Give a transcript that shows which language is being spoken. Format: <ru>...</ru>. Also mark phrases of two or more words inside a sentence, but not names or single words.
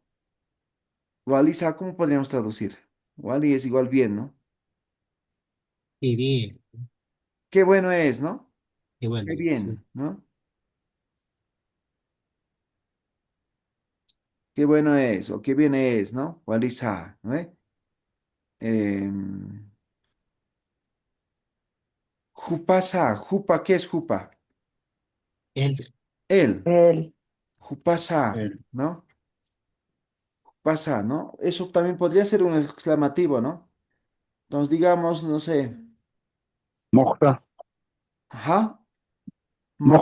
<es>Walisa, ¿cómo podríamos traducir? Wali es igual bien, ¿no? Qué bien. Qué bueno es, ¿no? Qué bueno. Qué Sí. bien, ¿no? Qué bueno es, o qué bien es, ¿no? Walisa, ¿no?</es> <ay>Em, Jupasa, jupa,</ay> <es>¿qué es jupa? Él. Él, El. jupasa, ¿no? Pasa, ¿no? Eso también podría ser un exclamativo, ¿no? Entonces, digamos, no sé, moja, ajá, mo,</es>